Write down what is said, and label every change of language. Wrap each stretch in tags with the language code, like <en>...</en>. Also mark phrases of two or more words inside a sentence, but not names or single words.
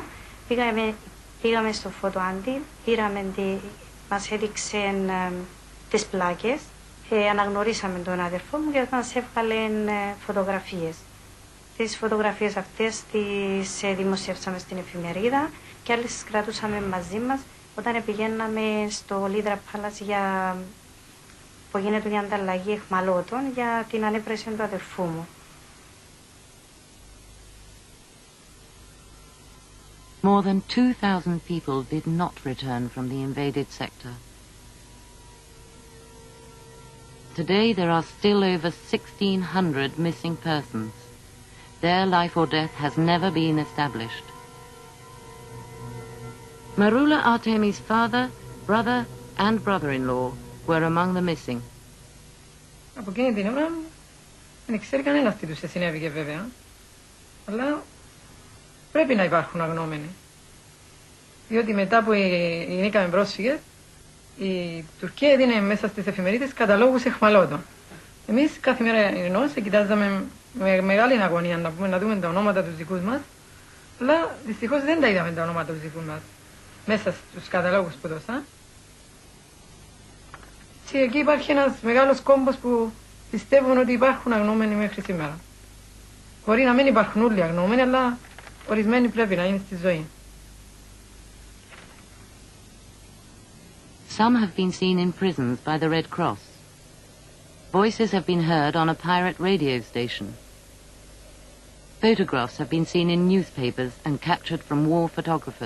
<el>Πήγαμε στο φώτο Άντι, μας έδειξε τις πλάκες, αναγνωρίσαμε τον αδερφό μου και μας έβγαλε φωτογραφίες. Τις φωτογραφίες αυτές τις δημοσιεύσαμε στην εφημερίδα και άλλες τις κρατούσαμε μαζί μας όταν πηγαίναμε στο Λίδρα Πάλας που γίνεται η ανταλλαγή αιχμαλώτων για την ανέπρεση του αδερφού μου.</el> <en>More than 2,000 people did not return from the invaded sector. Today there are still over 1,600 missing persons. Their life or death has never been established. Marula Artemi's father, brother and brother-in-law were among the missing.</en> <el>Από εκείνη την ώρα δεν ξέρει κανένας τι τους συνέβηκε βέβαια, αλλά πρέπει να υπάρχουν αγνώμενοι. Διότι μετά που γίνηκαμε πρόσφυγες, η Τουρκία έδινε μέσα στις εφημερίδες καταλόγους αιχμαλώτων. Εμείς καθημερινώς κοιτάζαμε με μεγάλη αγωνία να δούμε τα ονόματα τους δικούς μας, αλλά δυστυχώς δεν τα είδαμε τα ονόματα τους δικούς μας μέσα στους καταλόγους που δώσα. Και εκεί υπάρχει ένας μεγάλος κόμπος που πιστεύουν ότι υπάρχουν αγνώμενοι μέχρι σήμερα. Μπορεί να μην υπάρχουν όλοι αγνώμενοι, αλλά ορισμένοι πρέπει να είναι στη ζωή.</el> <en>Some have been seen in prisons by the Red Cross. Voices have been heard on a pirate radio station. Photographs have been seen in newspapers and captured from war photographers.</en>